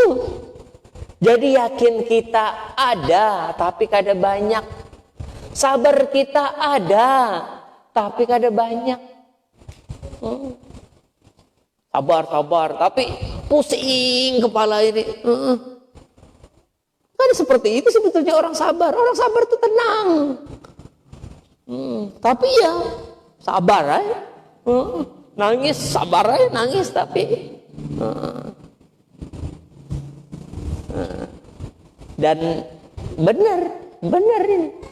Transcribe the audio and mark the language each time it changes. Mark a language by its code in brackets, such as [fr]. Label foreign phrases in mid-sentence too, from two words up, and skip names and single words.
[id] Jadi yakin kita ada, tapi kada banyak. Sabar kita ada, tapi kada banyak. Sabar, tapi pusing kepala ini. Kan seperti itu sebetulnya orang sabar. Orang sabar itu tenang. Tapi ya sabar aja. Nangis, sabar aja nangis tapi. Dan benar ini.